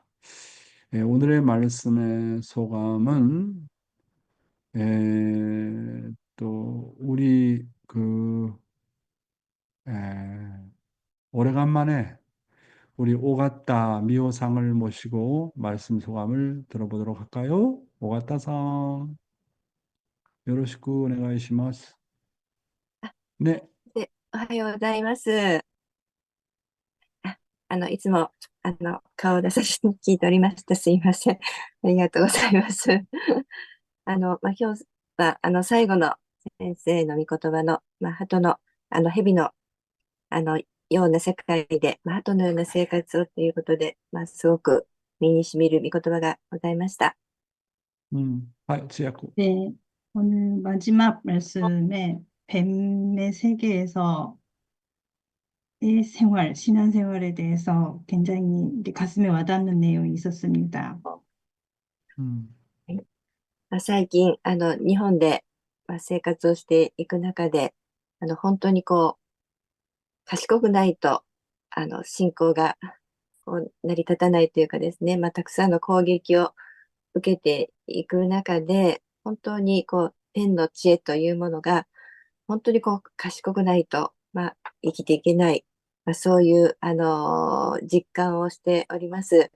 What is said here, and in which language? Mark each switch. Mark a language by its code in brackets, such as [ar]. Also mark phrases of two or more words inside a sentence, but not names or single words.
[ko] 오늘의 말씀의 소감은 또 우리 오래간만에 우리 오가타 미호상을 모시고 말씀 소감을 들어보도록 할까요? [ja] 오가타さん, よろしくお願いします. [ko] 네, [ja] で、おはようございます。いつも、顔を出させて聞いておりました。すいません。ありがとうございます。今日は、最後の先生の御言葉の、鳩の、蛇の、あの、ような世界で、鳩のような生活をということで、すごく身に染みる御言葉がございました。はい, 지야쿠. [ko] 네, 오늘 마지막 말씀에 뱀의 세계에서의 생활, 신앙생활에 대해서 굉장히 이제 가슴에 와닿는 내용이 있었습니다. [ja] 最近、日本で、生活をしていく中で、本当に賢くないと、信仰が成り立たないというかですね、たくさんの攻撃を受けていく中で、本当に天の知恵というものが、本当に賢くないと、生きていけない、そういう、実感をしております。